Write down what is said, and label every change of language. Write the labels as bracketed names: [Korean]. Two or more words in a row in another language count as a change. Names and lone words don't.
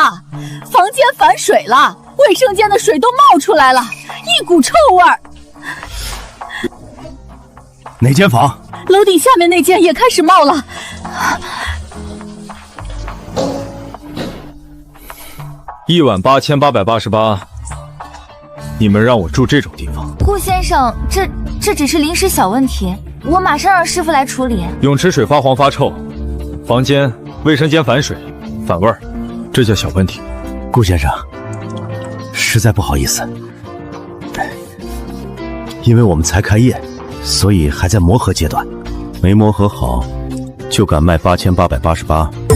[Chinese] 房間反水了，衛生间的水都冒出来了，一股臭味儿。哪间房？楼顶下面那间也開始冒了。 18888，你們讓我住這種地方？顧先生，這只是臨時小問題，我馬上讓師傅來處理。泳池水發黃發臭，房間、衛生間反水、反味兒，這叫小問題。顧先生，實在不好意思，因為我們才開業，所以還在磨合階段，沒磨合好就敢賣8888。